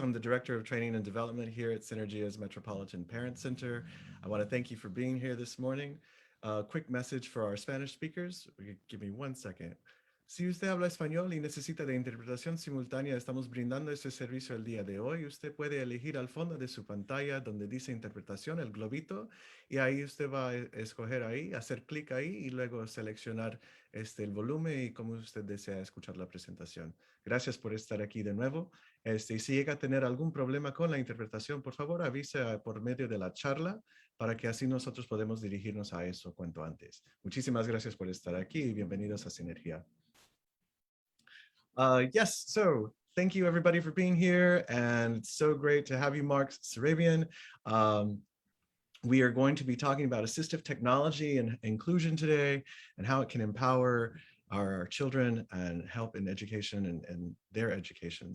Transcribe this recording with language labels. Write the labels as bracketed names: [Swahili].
[English] I'm the Director of Training and Development here at Synergia's Metropolitan Parent Center. I want to thank you for being here this morning. Quick message for our Spanish speakers. Give me 1 second. [Spanish] Si usted habla español y necesita de interpretación simultánea, estamos brindando este servicio el día de hoy. Usted puede elegir al fondo de su pantalla donde dice interpretación, el globito, y ahí usted va a escoger ahí, hacer clic ahí y luego seleccionar el volumen y cómo usted desea escuchar la presentación. Gracias por estar aquí de nuevo. Si llega a tener algún problema con la interpretación, por favor avise por medio de la charla para que así nosotros podemos dirigirnos a eso cuanto antes. Muchísimas gracias por estar aquí y bienvenidos a Sinergia. [English] Yes, so thank you everybody for being here, and it's so great to have you, Mark Sarabian. We are going to be talking about assistive technology and inclusion today and how it can empower our children and help in education and their education.